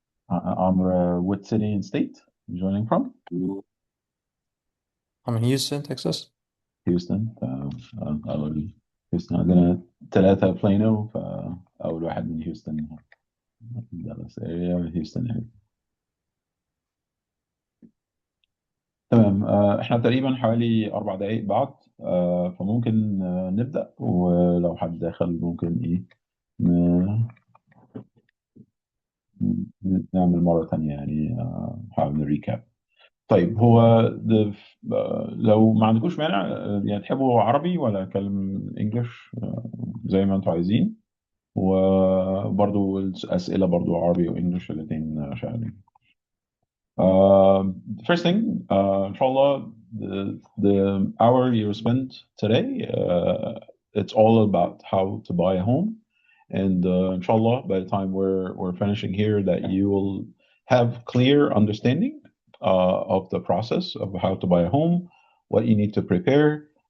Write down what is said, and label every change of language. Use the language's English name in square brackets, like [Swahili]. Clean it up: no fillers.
[English] عمرو, what city and state you joining from? I'm in Houston, Texas. Houston. [Arabic] أول هيوستن عندنا 3 بلينو, فأول واحد من هيوستن, دالاس اريا, هيوستن اريا. تمام. احنا تقريبا حوالي 4 دقايق بعد, فممكن نبدأ, ولو حد داخل ممكن ايه ن- نعمل مرة تانية يعني, نحاول نريكاب. طيب هو لو ما عندكوش مانع, يعني تحبوا عربي ولا اتكلم انجلش, زي ما انتوا عايزين, وبرضو الأسئلة برضو عربي وانجلش الاثنين شغالين. [English] First thing, inshallah, the hour you spent today, it's all about how to buy a home. And inshallah, by the time we're finishing here, that you will have clear understanding of the process of how to buy a home, what you need to prepare.